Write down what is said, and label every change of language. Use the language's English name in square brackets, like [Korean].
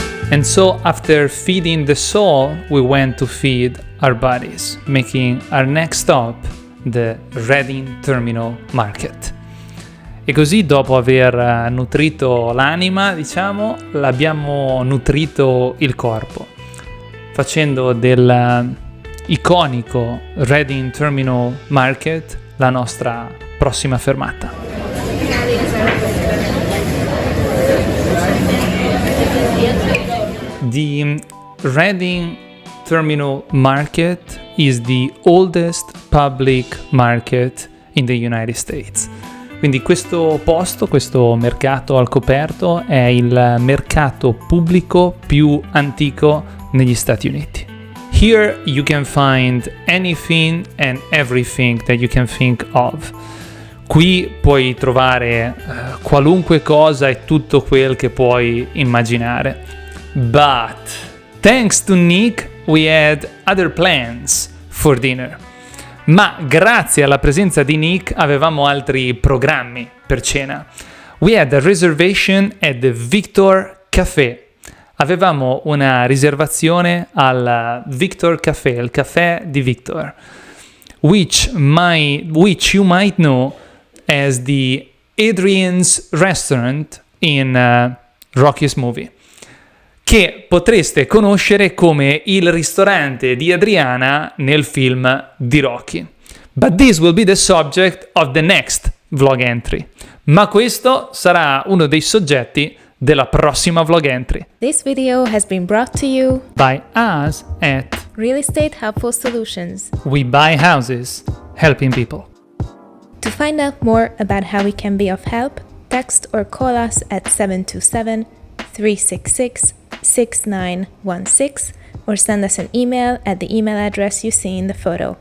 [English] And so after feeding the soul, we went to feed our bodies, making our next stop the Reading Terminal Market. [Italian] E così, dopo aver nutrito l'anima, diciamo, l'abbiamo nutrito il corpo, facendo del iconico Reading Terminal Market la nostra prossima fermata. [English] The Reading Terminal Market is the oldest public market in the United States. [Italian] Quindi questo posto, questo mercato al coperto, è il mercato pubblico più antico negli Stati Uniti. [English] Here you can find anything and everything that you can think of. [Italian] Qui puoi trovare qualunque cosa e tutto quel che puoi immaginare. [English] But thanks to Nick, we had other plans for dinner. [Italian] Ma grazie alla presenza di Nick avevamo altri programmi per cena. [English] We had a reservation at the Victor Café. [Italian] Avevamo una riservazione al Victor Café, il caffè di Victor, [English] which you might know as the Adrian's Restaurant in Rocky's movie, [Italian] che potreste conoscere come il ristorante di Adriana nel film di Rocky. [English] But this will be the subject of the next vlog entry. [Italian] Ma questo sarà uno dei soggetti della prossima vlog entry. [English] This video has been brought to you By us at Real Estate Helpful Solutions. We Buy Houses, helping people. To find out more about how we can be of help, text or call us at 727-366-6916 or send us an email at the email address you see in the photo.